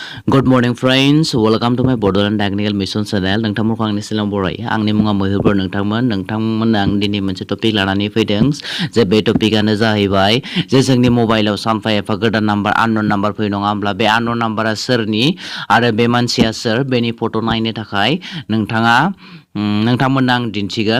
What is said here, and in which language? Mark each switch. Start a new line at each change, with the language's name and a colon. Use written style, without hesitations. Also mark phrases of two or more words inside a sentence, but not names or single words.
English: Good morning friends, welcome to my Borderland Technical Mission channel.
Bodo: नोंथांमोनखौ आंनि सिगाङाव बरायो। आंनि मुङा मैहुरफोर नोंथांमोन आं दिनै मोनसे टपिक लानानै फैदों। जे बे टपिकआनो जाहैबाय जे जोंनि मबाइलाव सानफा एफा गोदान नाम्बार
English: unknown number
Bodo: फैयो नङा होमब्ला बे
English: unknown number
Bodo: सोरनि आरो बे मानसिया सोर बेनि फट' नायनो थाखाय नोंथांमोननो आं दिन्थिगोन।